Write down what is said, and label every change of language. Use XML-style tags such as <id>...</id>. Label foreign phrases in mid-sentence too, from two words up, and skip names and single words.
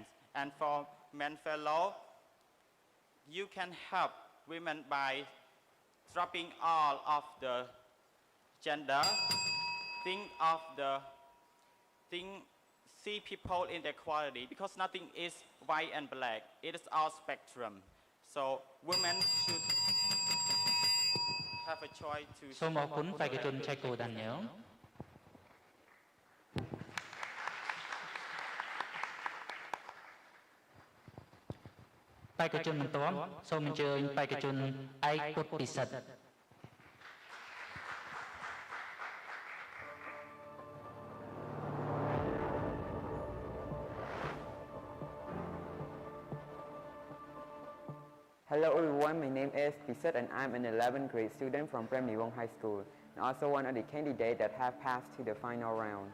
<en>And for men fellow, you can help women by dropping all of the gender, see people in their quality, because nothing is white and black. It is all spectrum. So women should have a choice to</en> <km>សូមអរគុណបេក្ខជនឆៃកូដានីយ៉លបេក្ខជនបន្ទាប់សូមអញ្ជើញបេក្ខជនឯកពុទ្ធពិសិដ្ឋ</km> <en>Hello everyone, my name is Pisat and I'm an 11th grade student from Prem Nivong High School and also one of the candidates that have passed to the final round.</en>